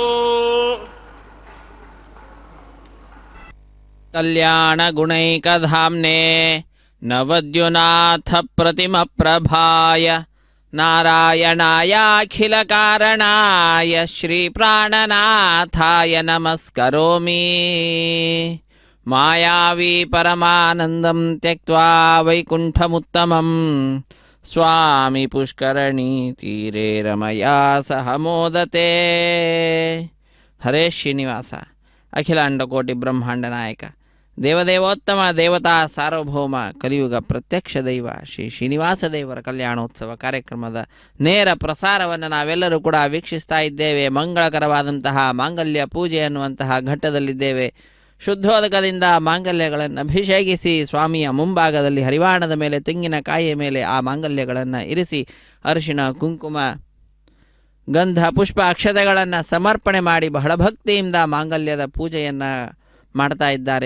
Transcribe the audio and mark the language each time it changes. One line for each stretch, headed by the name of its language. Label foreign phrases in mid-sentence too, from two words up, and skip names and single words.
Sanskrit: कल्याणगुणैकधाम्ने नवद्युनाथप्रतिमप्रभाय नारायणायाखिलकारणाय श्रीप्राणनाथाय नमस्करोमि मायावी परमानन्दं त्यक्त्वा वैकुण्ठमुत्तमं स्वामी पुष्करणीतीरे रमया सह मोदते हरे श्रीनिवास अखिलांडकोटि ब्रह्मांड नायक
Kannada: ದೇವದೇವೋತ್ತಮ ದೇವತಾ ಸಾರ್ವಭೌಮ ಕಲಿಯುಗ ಪ್ರತ್ಯಕ್ಷ ದೈವ ಶ್ರೀ ಶ್ರೀನಿವಾಸ ದೇವರ ಕಲ್ಯಾಣೋತ್ಸವ ಕಾರ್ಯಕ್ರಮದ ನೇರ ಪ್ರಸಾರವನ್ನು ನಾವೆಲ್ಲರೂ ಕೂಡ ವೀಕ್ಷಿಸ್ತಾ ಇದ್ದೇವೆ. ಮಂಗಳಕರವಾದಂತಹ ಮಾಂಗಲ್ಯ ಪೂಜೆ ಅನ್ನುವಂತಹ ಘಟ್ಟದಲ್ಲಿದ್ದೇವೆ. ಶುದ್ಧೋದಕದಿಂದ ಮಾಂಗಲ್ಯಗಳನ್ನು ಅಭಿಷೇಕಿಸಿ ಸ್ವಾಮಿಯ ಮುಂಭಾಗದಲ್ಲಿ ಹರಿವಾಣದ ಮೇಲೆ ತೆಂಗಿನಕಾಯಿಯ ಮೇಲೆ ಆ ಮಾಂಗಲ್ಯಗಳನ್ನು ಇರಿಸಿ ಅರಿಶಿಣ ಕುಂಕುಮ ಗಂಧ ಪುಷ್ಪ ಅಕ್ಷತೆಗಳನ್ನು ಸಮರ್ಪಣೆ ಮಾಡಿ ಬಹಳ ಭಕ್ತಿಯಿಂದ ಮಾಂಗಲ್ಯದ ಪೂಜೆಯನ್ನು ಮಾಡ್ತಾ ಇದ್ದಾರೆ.